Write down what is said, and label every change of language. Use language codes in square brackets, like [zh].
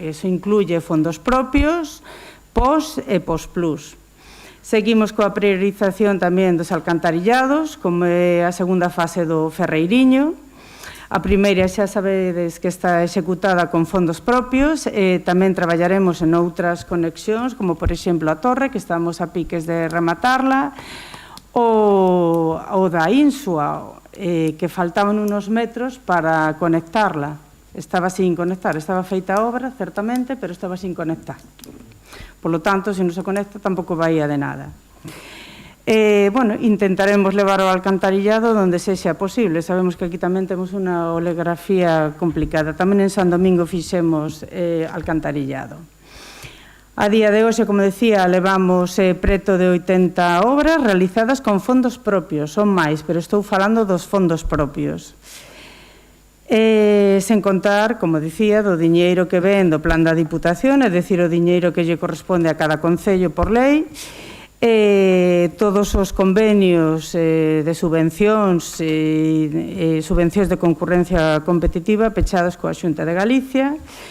[es] Eso incluye fondos propios, POS e POS Plus. [gl] Seguimos coa priorización tamén dos alcantarillados, como é a segunda fase do Ferreiriño. A primeira xa sabedes que está executada con fondos propios, tamén traballaremos en outras conexións, como por exemplo a Torre, que estamos a piques de rematarla, ou da Insua, que faltaban unos metros para conectarla. Estaba sin conectar, estaba feita a obra, certamente, pero estaba sin conectar. [es] Por lo tanto, [gl] se non se conecta, tampouco vaía de nada. Intentaremos levar o alcantarillado onde sexa posible. Sabemos que aquí tamén temos unha oleografía complicada. Tamén en San Domingo fixemos alcantarillado. A día de hoxe, como decía, levamos preto de 80 obras realizadas con fondos propios. Son máis, pero estou falando dos fondos propios. Sen contar, como dicía, do diñeiro que ven do plan da Diputación, é dicir, o diñeiro que lle corresponde a cada concello por lei, todos os convenios de subvencións e subvencións de concurrencia competitiva pechados coa Xunta de Galicia.